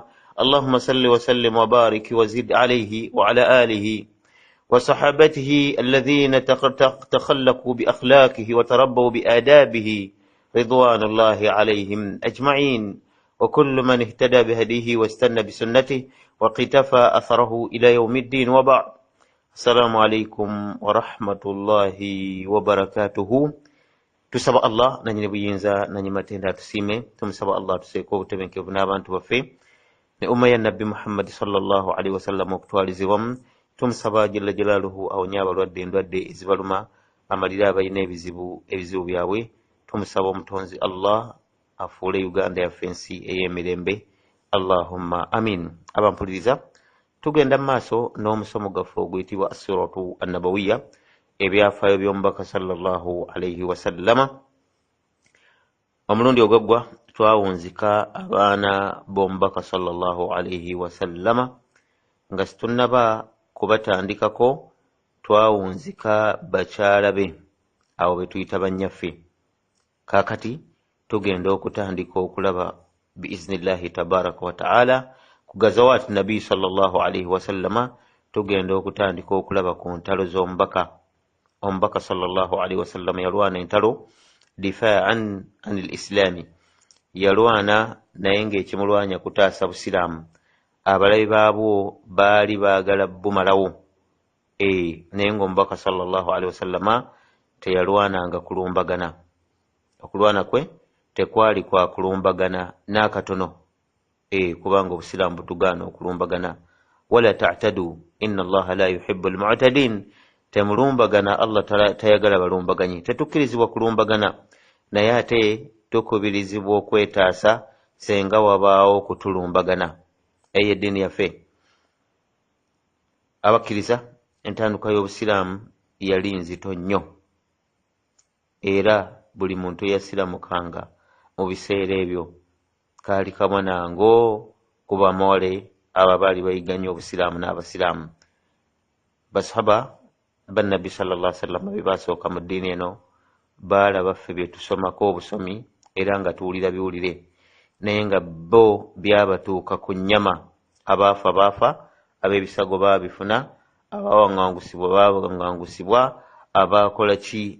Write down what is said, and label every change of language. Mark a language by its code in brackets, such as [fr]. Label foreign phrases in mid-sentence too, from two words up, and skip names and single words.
[ar] اللهم صل وسلم وبارك وزد عليه وعلى آله وصحابته الذين تخلقوا بأخلاقه وتربوا بآدابه رضوان الله عليهم أجمعين، وكل من اهتدى بهديه واستنى بسنته وقتفى أثره إلى يوم الدين. وبعد. السلام عليكم ورحمة الله وبركاته. [lg] Tusaba Allah nanyine buyinza nanyi matenda tusime. Tumusaba Allah tuseeko obutebenkevu n'abantu baffe ne umma ya Nabbi Muhammad [ar] صلى الله عليه وسلم [lg] okutwalizibwamu. Tumusaba [ar] جل جلاله [lg] awonye abalwadde endwadde ezibaluma, amalira abalina ebizibu byabwe. Tumusaba omutonzi Allah afuule Uganda yaffe ensi ey'emirembe. [ar] اللهم آمين. [lg] Abampuliriza, tugenda maaso n'omusomo gaffe oguyitibwa [ar] السيرة النبوية, [lg] ebyafaayo by'omubaka [ar] صلى الله عليه وسلم. [lg] Omulundi ogwaggwa twawunzika abaana b'omubaka [ar] صلى الله عليه وسلم, [lg] nga situnnaba kubatandikako twawunzika bakyala be, abo be tuyita bannyaffe. Kaakati tugenda okutandika okulaba [ar] بإذن الله تبارك وتعالى [lg] ku [ar] غزوات النبي صلى الله عليه وسلم. [lg] Tugenda okutandika okulaba ku ntalo z'omubaka. Omubaka [ar] صلى الله عليه وسلم [lg] yalwana entalo [ar] دفاعا عن الإسلام, [lg] yalwana naye ng'ekimulwanya kutaasa busiraamu. Abalabi baabwo baali baagala bumalawo, naye ng'omubaka [ar] صلى الله عليه وسلم [lg] teyalwananga kulumbagana. Okulwana kwe tekwali kwa kulumbagana n'akatono, kubanga obusiraamu butugaana okulumbagana. [ar] ولا تعتدوا إن الله لا يحب المعتدين. [lg] Temulumbagana, Allah tayagala balumbaganyi. Tetukkirizibwa kulumbagana, naye ate tukubirizibwa okwetaasa senga wabaawo kutulumbagana. Eyo eddiini yaffe. Abakkiriza, entandikwa y'obusiraamu yali nzito nnyo, era buli muntu eyasiramukanga mu biseera ebyo kaali kabonango ku bamawale abo abaali bayiganya obusiraamu n'abasiraamu. Basahaba bannabbi [ar] صلى الله عليه وسلم [lg] be basooka mu ddiini eno baalaba ffe bye tusomako obusomi era nga tuwulira biwulire, naye nga bo byabatuuka ku nnyama. Abaafa baafa, ab'ebisago baabifuna, abawaŋŋangusibwa abaakola ki.